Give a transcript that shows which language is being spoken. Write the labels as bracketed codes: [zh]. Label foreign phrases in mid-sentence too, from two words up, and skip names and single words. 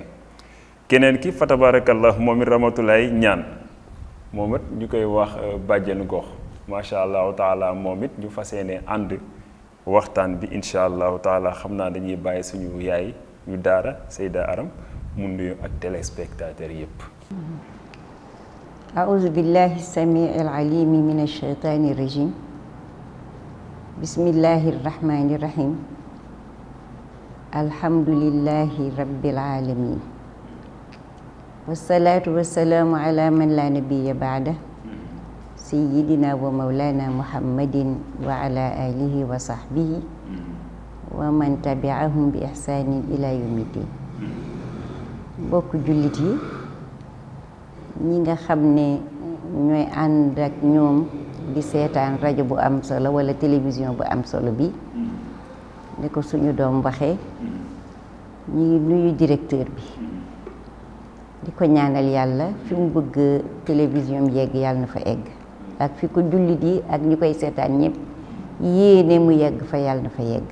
[wo] keneen ki fa tabarakallah moom it Ramatulaay ñaan moom it ñu koy wax bàjjenu gox [ar] ما شاء الله تعالى [wo] moom it ñu fas yéene ànd waxtaan bi [ar] إن شاء الله تعالى [wo] xam naa dañuy bàyyi suñu yaay ñu daara Seyda Aram mu nuyu ak téléspectateur yépp. [ar] أعوذ بالله السميع العليم من الشيطان الرجيم بسم الله الرحمن الرحيم الحمد لله رب العالمين والصلاة والسلام على من لا نبي بعده سيدنا ومولانا محمد وعلى آله وصحبه ومن تبعهم بإحسان إلى يوم الدين. [wo] bokk jullit yi ñi nga xam ne ñooy ànd ak ñoom di seetaan rajo bu am solo wala télévision bu am solo bi ne ko suñu doom waxee ñi ngi nuyu directeur bi di ko ñaanal yàlla fi mu bëgg télévision yegg yàlla na fa egg ak fi ko jullit yi ak ñi koy seetaan ñëpp yéene mu yegg fa yàlla na fa yegg.